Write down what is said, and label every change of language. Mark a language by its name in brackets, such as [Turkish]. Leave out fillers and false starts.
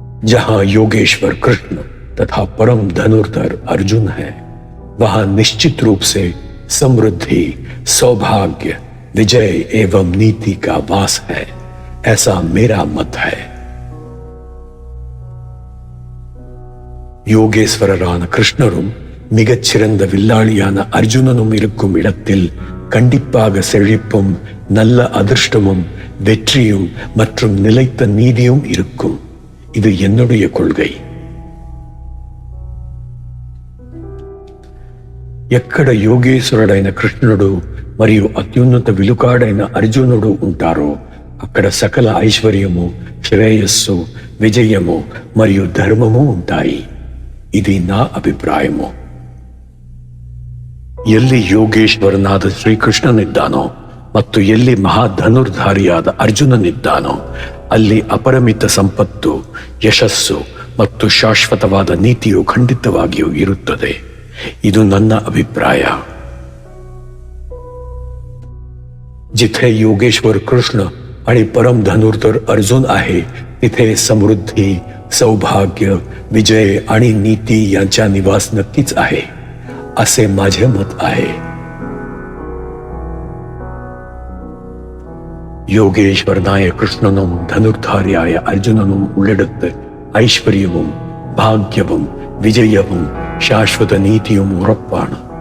[Hindi] जहां योगेश्वर कृष्ण तथा परम धनुर्धर अर्जुन है, वहां निश्चित रूप से समृद्धि, सौभाग्य, विजय एवं नीति का वास है, ऐसा मेरा मत है. [Tamil] யோகேஸ்வரரான கிருஷ்ணரும் மிகச்சிறந்த வில்லாளியான அர்ஜுனனும் இருக்கும் இடத்தில் கண்டிப்பாக செழிப்பும் நல்ல அதிர்ஷ்டமும் வெற்றியும் மற்றும் நிலைத்த நீதியும் இருக்கும். இது என்னுடைய கொள்கை. [Telugu] ఎక్కడ యోగేశ్వరుడైన కృష్ణుడు మరియు అత్యున్నత విలుకాడైన అర్జునుడు ఉంటారో అక్కడ సకల ఐశ్వర్యము, శ్రేయస్సు, విజయము మరియు ధర్మము ఉంటాయి. ఇది నా ಅಭಿಪ್ರಾಯము. [Kannada] ಎಲ್ಲಿ ಯೋಗೇಶ್ವರನಾದ ಶ್ರೀಕೃಷ್ಣನಿದ್ದಾನೋ ಮತ್ತು ಎಲ್ಲಿ ಮಹಾಧನುರ್ಧಾರಿಯಾದ ಅರ್ಜುನನಿದ್ದಾನೋ ಅಲ್ಲಿ ಅಪರಿಮಿತ ಸಂಪತ್ತು, ಯಶಸ್ಸು ಮತ್ತು ಶಾಶ್ವತವಾದ ನೀತಿಯು ಖಂಡಿತವಾಗಿಯೂ ಇರುತ್ತದೆ. ಇದು ನನ್ನ ಅಭಿಪ್ರಾಯ. [Marathi] जिथे योगेश्वर कृष्ण आणि परम धनुर्धर अर्जुन आहे, तिथे समृद्धी, सौभाग्य, विजय आणि नीती यांचा निवास नक्कीच आहे, असे माझे मत आहे. [Malayalam] യോഗേശ്വരനായ കൃഷ്ണനും ധനുർധാരിയായ അർജുനനും ഉള്ളിടത്ത് ഐശ്വര്യവും ഭാഗ്യവും വിജയവും ശാശ്വത നീതിയും ഉറപ്പാണ്.